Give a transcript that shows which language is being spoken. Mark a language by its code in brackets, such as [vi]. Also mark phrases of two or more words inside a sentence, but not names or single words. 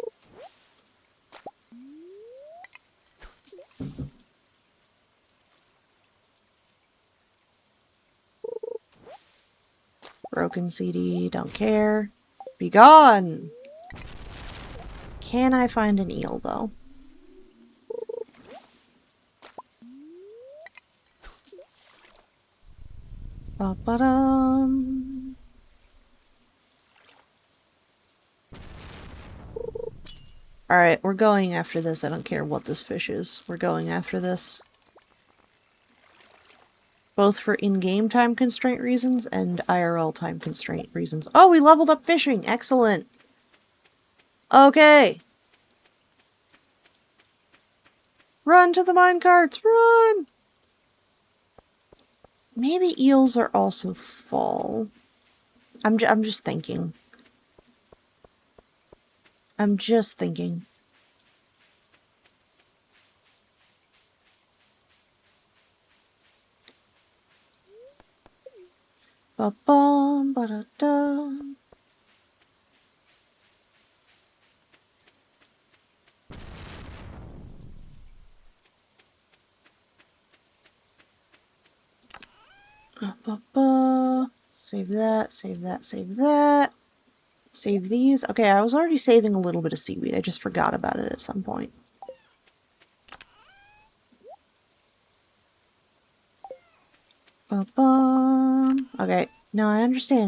[en] Broken CD, don't care. Be gone! Can I find an eel, though? Ba-ba-dum. Alright, we're going after this. I don't care what this fish is. We're going after this. Both for in-game time constraint reasons and IRL time constraint reasons. Oh, we leveled up fishing! Excellent! Okay! Run to the minecarts! Run! Maybe eels are also fall. I'm just thinking. I'm just thinking. Ba-bum, ba-da-dum. Ba-ba. Save that, save that, save that. Save these. Okay, I was already saving a little bit of seaweed. I just forgot about it at some point. Ba-bum. Okay, No, I understand.